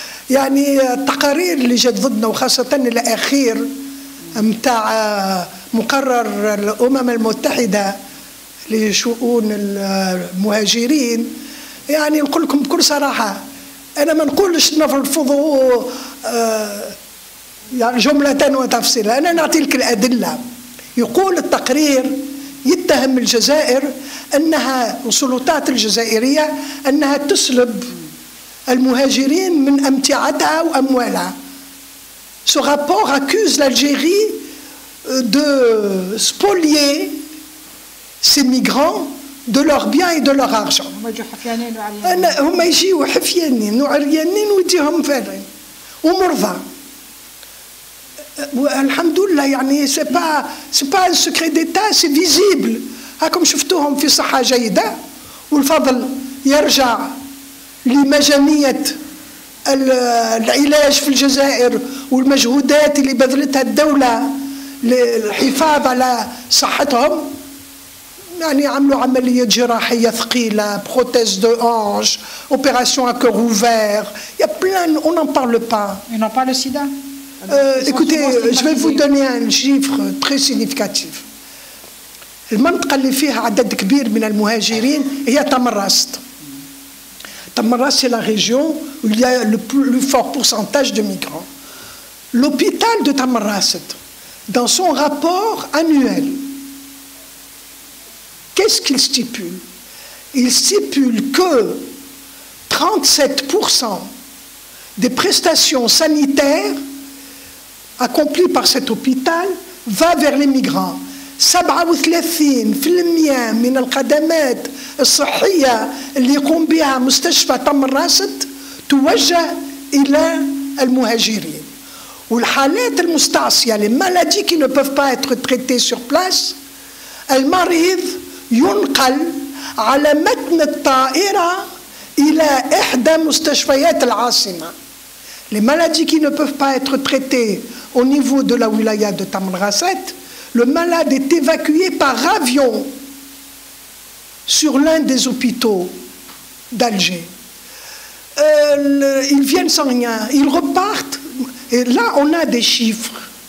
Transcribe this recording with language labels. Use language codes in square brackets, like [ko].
[ar] يعني التقارير اللي جات ضدنا وخاصة الأخير متاع مقرر الأمم المتحدة لشؤون المهاجرين، يعني نقول لكم بكل صراحة، أنا ما نقولش نرفضوا يعني جملة وتفصيلا، أنا نعطي لك الأدلة. يقول التقرير يتهم الجزائر أنها السلطات الجزائرية أنها تسلب المهاجرين من أمتعتها وأموالها. [fr] Ce rapport accuse l'Algérie de spolier ces migrants de leurs biens et de leur argent. [ar] هم يجيوا حفيانين وعريانين ويديهم فارغين ومرضى. الحمد لله يعني [fr] c'est pas un secret d'État, c'est visible. [ar] هاكم شفتوهم في صحة جيدة، والفضل يرجع لمجانية العلاج في الجزائر والمجهودات اللي بذلتها الدولة للحفاظ على صحتهم. يعني عملوا عملية جراحية ثقيلة، [fr] prothèse de hanche, opération à cœur ouvert. Il y a plein, on n'en parle pas. Ils n'ont pas le sida. Écoutez, je vais vous donner un chiffre très significatif. [ar] المنطقة اللي فيها عدد كبير من المهاجرين هي تمراست. [fr] تمراست c'est la région où il y a le plus fort pourcentage de migrants. L'hôpital de Tamarrast, dans son rapport annuel, qu'est-ce qu'il stipule? Il stipule que 37% des prestations sanitaires accomplies par cet hôpital va vers les migrants. [ar] 37% من الخدمات الصحية اللي يقوم بها مستشفى تمراست توجه إلى المهاجرين. والحالات المستعصية [fr] les maladies qui ne peuvent pas être traitées sur place, [ar] المريض ينقل على متن الطائرة إلى إحدى مستشفيات العاصمة. [fr] Les maladies qui ne peuvent pas être traitées au niveau de la wilaya de Tamarasset, le malade est évacué par avion sur l'un des hôpitaux d'Alger. Ils viennent sans rien, ils repartent, et là on a des chiffres.